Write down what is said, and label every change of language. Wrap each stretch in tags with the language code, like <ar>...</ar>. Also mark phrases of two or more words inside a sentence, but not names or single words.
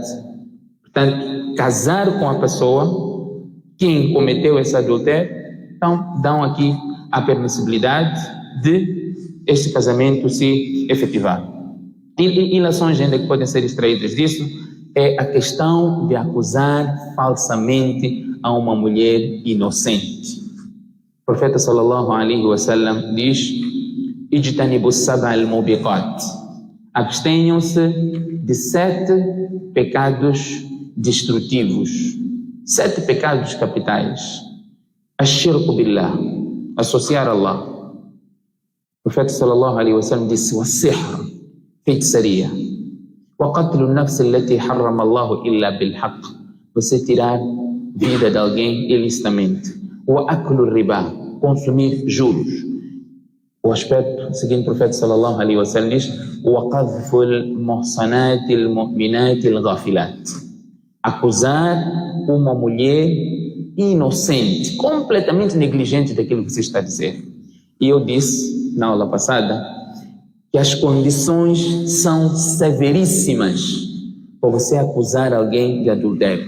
<pt>Portanto, casar com a pessoa, quem cometeu esse adultério, então dão aqui a permissibilidade de este casamento se efetivar. E lições ainda que podem ser extraídas disso é a questão de acusar falsamente a uma mulher inocente. O profeta</pt> <ar>صلى الله عليه وسلم diz: "اجتنبوا السبع الموبقات",</ar> <pt>abstenham-se de 7 pecados destrutivos, 7 pecados capitais.</pt> <ar>الشرك بالله,</ar> <pt>associar a Allah. O profeta</pt> <ar>صلى الله عليه وسلم</ar> <pt>disse: "Wa-sihr", feitiçaria.</pt> <ar>"وقتل النفس التي حرم الله إلا بالحق",</ar> <pt>você tirar vida de alguém ilicitamente.</pt> <ar>"وأكل الربا",</ar> <pt>consumir juros. O aspecto seguinte, o profeta</pt> <ar>صلى الله عليه وسلم</ar> <pt>diz:</pt> <ar>"وقذف المحصنات المؤمنات الغافلات",</ar> <pt>acusar uma mulher inocente, completamente negligente daquilo que você está a dizer. E eu disse na aula passada que as condições são severíssimas para você acusar alguém de adultério.</pt>